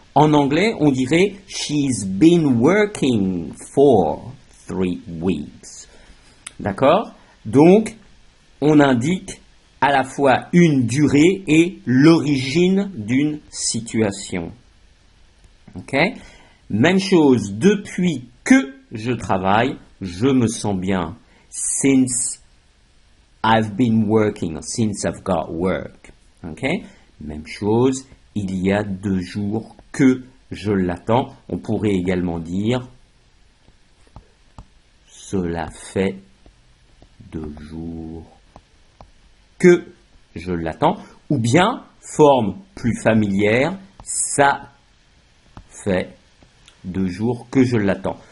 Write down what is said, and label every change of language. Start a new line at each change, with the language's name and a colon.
French: En anglais, on dirait «
English: She's been working for 3 weeks
French: ». D'accord? Donc, on indique à la fois une durée et l'origine d'une situation. Ok? Même chose, depuis que je travaille, je me sens bien.
English: Since I've been working, since I've got work. Ok?
French: Même chose, il y a 2 jours que je l'attends. On pourrait également dire cela fait 2 jours que je l'attends, ou bien, forme plus familière, ça fait 2 jours que je l'attends.